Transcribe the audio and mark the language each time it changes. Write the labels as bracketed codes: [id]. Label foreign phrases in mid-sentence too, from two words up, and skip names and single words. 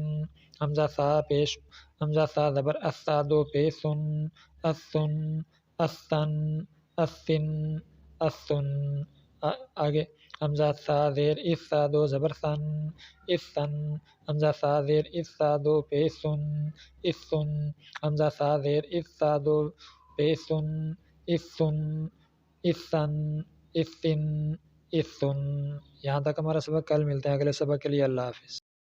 [ur] حمزہ سا پیش حمزہ سا زبر اسا دو پیسن اسن اسن اسن اسن، آگے حمزہ سا زیر اسا دو زبر سن اسن، حمزہ سا زیر اسا دو پیسن اسن، حمزہ سا زیر اسا دو پیسن اسن اسن اسن اسن۔ یہاں تک ہمارا سبق، کل ملتے ہیں اگلے سبق کے لیے، اللہ حافظ۔